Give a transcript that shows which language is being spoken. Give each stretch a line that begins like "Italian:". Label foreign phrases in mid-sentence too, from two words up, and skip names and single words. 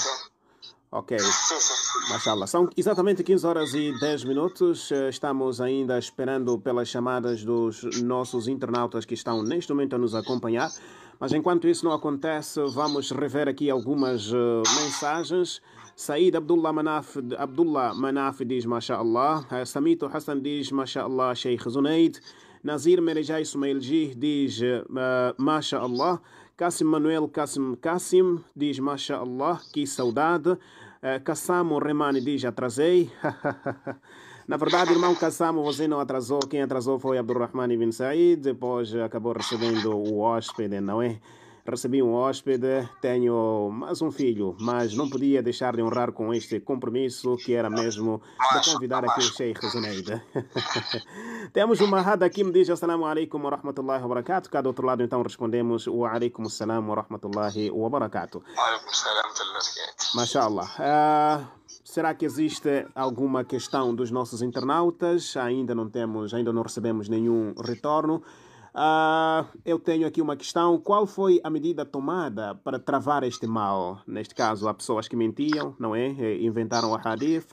Arabic: Ok. ما شاء الله.
Portuguese: São exatamente 15 horas e 10 minutos. Estamos ainda esperando pelas chamadas dos nossos internautas que estão neste momento a nos acompanhar. Mas enquanto isso não acontece, vamos rever aqui algumas mensagens. Said Abdullah Manaf diz
Arabic: ما شاء الله.
Portuguese: Samito Hassan diz
Arabic: ما شاء الله
Portuguese: Sheikh Zunaid. Nazir Merejai Sumailji diz
Arabic: ما شاء الله.
Portuguese: Kassim Manuel Kassim diz
Arabic: ما شاء الله,
Portuguese: que saudade. Kassamo Remani diz atrasei. Na verdade, irmão Kassamo, você não atrasou. Quem atrasou foi Abdurrahman ibn Said. Depois acabou recebendo o hóspede, não é? Recebi um hóspede, tenho mais um filho, mas não podia deixar de honrar com este compromisso, que era mesmo de convidar aqui o Sheikh Zuneida. Temos uma Mahad aqui, me diz
Arabic: السلام عليكم ورحمة الله وبركاته.
Portuguese: Cá do outro lado, então, respondemos
Arabic: وعليكم السلام ورحمة الله وبركاته. وعليكم السلام ورحمة الله وبركاته. ما شاء الله.
Portuguese: Será que existe alguma questão dos nossos internautas? Ainda não recebemos nenhum retorno. Eu tenho aqui uma questão. Qual foi a medida tomada para travar este mal? Neste caso, há pessoas que mentiam, não é? Inventaram a hadith.